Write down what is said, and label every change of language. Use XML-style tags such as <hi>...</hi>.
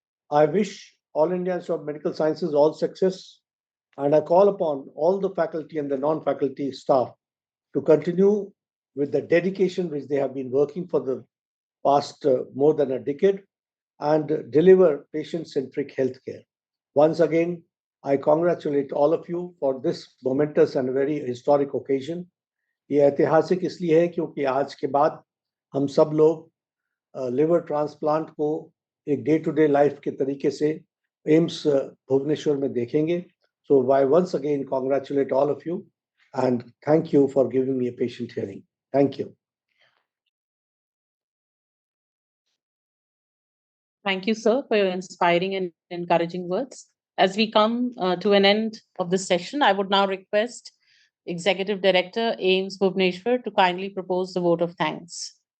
<en>I wish All India Institute of Medical Sciences all success, and I call upon all the faculty and the non-faculty staff to continue with the dedication which they have been working for the past more than a decade and deliver patient-centric healthcare. Once again, I congratulate all of you for this momentous and very historic occasion.</en> <hi>ये ऐतिहासिक इसलिए है क्योंकि आज के बाद हम सब लोग लिवर ट्रांसप्लांट को एक डे टू डे लाइफ के तरीके से एम्स भुवनेश्वर में देखेंगे.</hi> <en>So I once again congratulate all of you and thank you for giving me a patient hearing. Thank you. Thank you, sir, for your inspiring and encouraging words. As we come to an end of this session, I would now request Executive Director, AIIMS Bhubaneswar, to kindly propose the vote of thanks.</en>